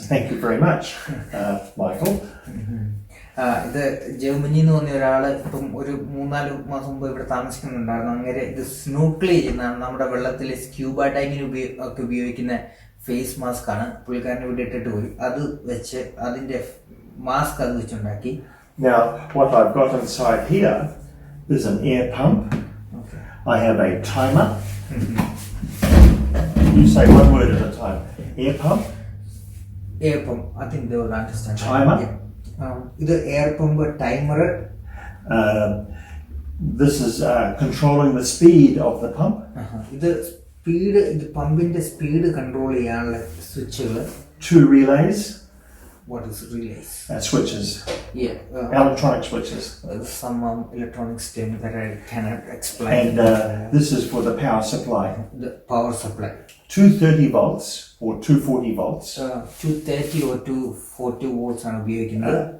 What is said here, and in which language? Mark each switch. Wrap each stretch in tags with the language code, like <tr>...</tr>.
<en>Thank you very much, Michael.</en> <ml>ഇത് ജർമ്മനിയിൽ നിന്ന് വന്ന ഒരാൾ ഇപ്പം ഒരു 3-4 മാസം മുമ്പ് ഇവിടെ താമസിക്കുന്നുണ്ടായിരുന്നു. അങ്ങനെ ഇത് സ്നോക്കിൾ ചെയ്യുന്നതാണ്. നമ്മുടെ വെള്ളത്തിൽ സ്ക്യൂബ ഡൈവിങ്ങിന് ഒക്കെ ഉപയോഗിക്കുന്ന ഫേസ് മാസ്ക് ആണ്. പുള്ളിക്കാരനെ ഇവിടെ ഇട്ടിട്ട് പോയി അത് വെച്ച് അതിൻ്റെ മാസ്ക് അത് വെച്ചുണ്ടാക്കി.</ml> <en>Now what I've got inside here is an air pump. Okay. I have a timer. You say one word at a time. Air pump. Air pump. I think they will understand. Timer. This air pump timer. This is controlling the speed of the pump. This speed, the pump in the speed control</en> <ml>cheyanalla switchകൾ.</ml> <en>2 relays. What is relays? Switches. Yeah. Electronic switches. Some electronics term that I cannot explain. And this is for the power supply. The power supply. 230 volts or 240 volts.</en> <ml>230 or 240 volts ആണ് ഉപയോഗിക്കുന്നത്.</ml>